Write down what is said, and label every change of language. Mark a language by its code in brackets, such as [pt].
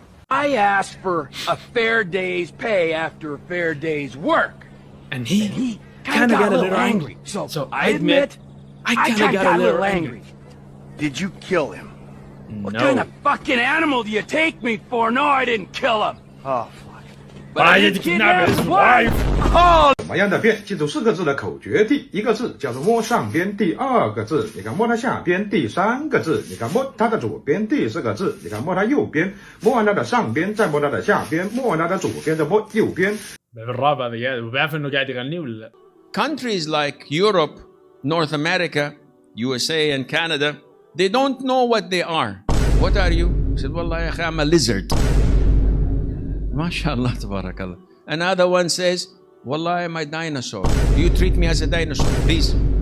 [en] I asked for a fair day's pay after a fair day's work. And he kind of got a little angry. So I admit I kind of got a little angry. Did you kill him? No. What kind of fucking animal do you take me for? No, I didn't kill him. Oh, fuck. But I did kidnap his wife. Oh! [zh] 怎么样的变？记住4个字的口诀题，一个字叫做摸上边，第2个字你看摸它下边，第3个字你看摸它的左边，第4个字你看摸它右边，摸完它的上边，再摸它的下边，摸完它的左边，再摸右边。 [ar] بالراب هذا قاعد وبيعرف انه قاعد يغني ولا لا؟ [en] Countries like Europe, North America, USA and Canada, they don't know what they are. What are you? I said, [ar] والله يا أخي [en] I'm a lizard. [ar] ما شاء الله تبارك الله. [en] Another one says, والله I'm a dinosaur. Do you treat me as a dinosaur, please?